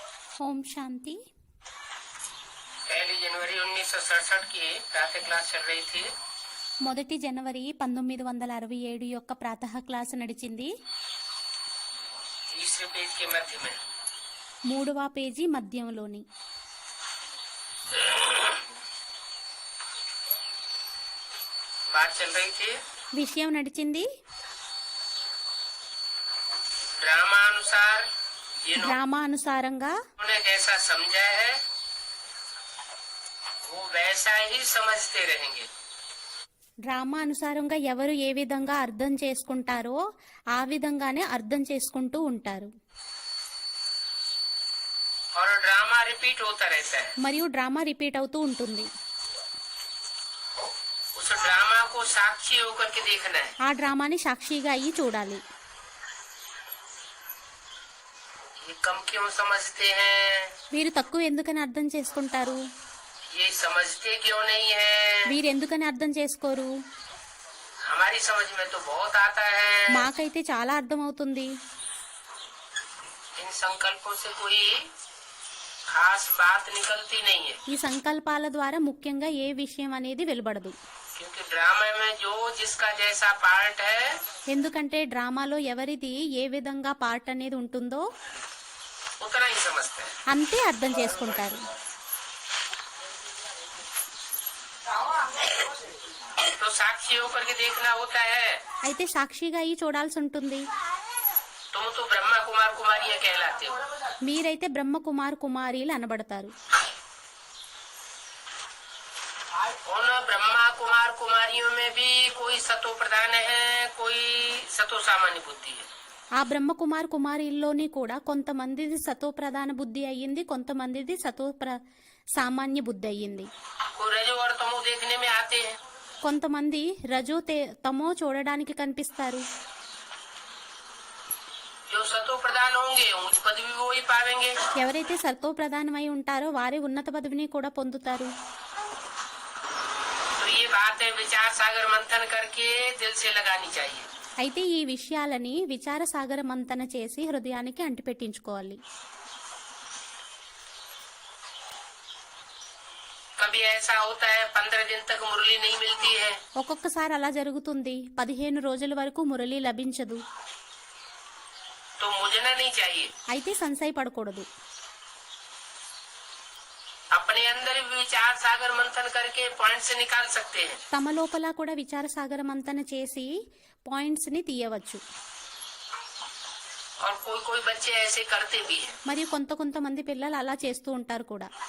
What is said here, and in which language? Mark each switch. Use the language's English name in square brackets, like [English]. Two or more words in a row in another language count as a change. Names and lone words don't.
[Telugu] ఓం శాంతి. [Hindi] 1 जनवरी 1967 की प्रातः क्लास चल रही थी. [Telugu] 1 జనవరి 1967 యొక్క ప్రాతః క్లాస్ నడిచింది. [Hindi] तीसरे पेज के मध्य में [Telugu] 3వ పేజీ మధ్యంలోని [Hindi] बात चल रही थी. [Telugu] విషయం నడిచింది. [Hindi] ड्रामानुसार [Telugu] డ్రామానుసారంగా [Hindi] उन्होंने जैसा समझा है वो वैसा ही समझते रहेंगे. [Telugu] డ్రామా అనుసారంగా ఎవరు ఏ విధంగా అర్థం చేసుకుంటారో ఆ విధంగానే అర్థం చేసుకుంటూ ఉంటారు. [Hindi] और ड्रामा रिपीट होता रहता है. [Telugu] మరియు డ్రామా రిపీట్ అవుతూ ఉంటుంది. [Hindi] उस ड्रामा को साक्षी होकर के देखना है. [Telugu] ఆ డ్రామాని సాక్షిగా అయ్యి చూడాలి. [Hindi] ये कम क्यों समझते हैं, [Telugu] వీరు తక్కువ ఎందుకని అర్థం చేసుకుంటారు, [Hindi] ये समझते क्यों नहीं है. [Telugu] వీరు ఎందుకని అర్థం చేసుకోరు. [Hindi] हमारी समझ में तो बहुत आता है. [Telugu] మాకైతే చాలా అర్థం అవుతుంది. [Hindi] इन संकल्पों से कोई खास बात निकलती नहीं है. [Telugu] ఈ సంకల్పాల ద్వారా ముఖ్యంగా ఏ విషయం అనేది వెలువడదు. [Hindi] क्योंकि ड्रामा में जो जिसका जैसा पार्ट है [Telugu] ఎందుకంటే డ్రామాలో ఎవరిది ఏ విధంగా పార్ట్ అనేది ఉంటుందో [Hindi] उतना ही समझते हैं. [Telugu] అంతే అర్థం చేసుకుంటారు. [Hindi] तो साक्षी होकर के देखना होता है. [Telugu] అయితే సాక్షిగా అయ్యి చూడాల్సి ఉంటుంది. [Hindi] तुम तो ब्रह्मा कुमार कुमारियां कहलाते हो. [Telugu] మీరైతే బ్రహ్మ కుమార్ కుమారీలు అనబడతారు. [Hindi] उन ब्रह्मा कुमार कुमारियों में भी कोई सतो प्रधान है, कोई सतो सामान्य बुद्धि है. [Telugu] ఆ బ్రహ్మ కుమార్ కుమారీల్లోని కూడా కొంతమందిది సతో ప్రధాన బుద్ధి అయ్యింది, కొంతమందిది సామాన్య బుద్ధి అయ్యింది. [Hindi] कोई रजो और तमो देखने में आते हैं. [Telugu] కొంతమంది రజో తమో చూడడానికి కనిపిస్తారు. [Hindi] जो सतो प्रधान होंगे ऊंच पदवी वो ही पावेंगे. [Telugu] ఎవరైతే సతో ప్రధానమై ఉంటారో వారే ఉన్నత పదవిని కూడా పొందుతారు. [Hindi] तो ये बातें विचार सागर मंथन करके दिल से लगानी चाहिए. [Telugu] అయితే ఈ విషయాలని విచార సాగర మంతన చేసి హృదయానికి అంటిపెట్టించుకోవాలి. [Hindi] कभी ऐसा होता है 15 दिन तक मुरली नहीं मिलती है. [Telugu] ఒక్కొక్కసారి అలా జరుగుతుంది. 15 రోజుల వరకు మురళి లభించదు. [Hindi] तो मुझना नहीं चाहिए. [Telugu] అయితే సంశయ పడకూడదు. [Hindi] अपने अंदर भी विचार सागर मंथन करके पॉइंट से निकाल सकते हैं. [Telugu] తమ లోపల కూడా విచార సాగర మంతన చేసి పాయింట్స్ ని తీయవచ్చు. [Hindi] और कोई कोई बच्चे ऐसे करते भी हैं. [Telugu] మరియు కొంతమంది పిల్లలు అలా చేస్తూ ఉంటారు కూడా.